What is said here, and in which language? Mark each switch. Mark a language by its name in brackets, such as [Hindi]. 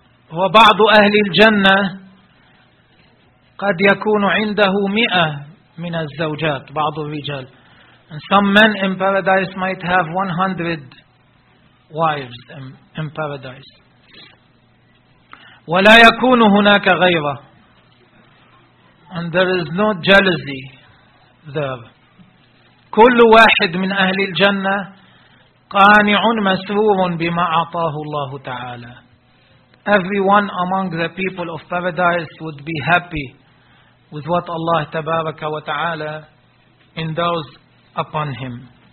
[Arabic] وبعض أهل الجنة قد يكون عنده 100 من الزوجات. بعض الرجال, [English] and some men in paradise might have 100 wives in paradise. [Arabic] ولا يكون هناك غيرة, [English] and there is no jealousy there. [Arabic] كل واحد من أهل الجنة قانع مسرور بما أعطاه الله تعالى. [English] Everyone among the people of paradise would be happy with what Allah [Arabic] Tabaraka wa Ta'ala [English] endows upon him.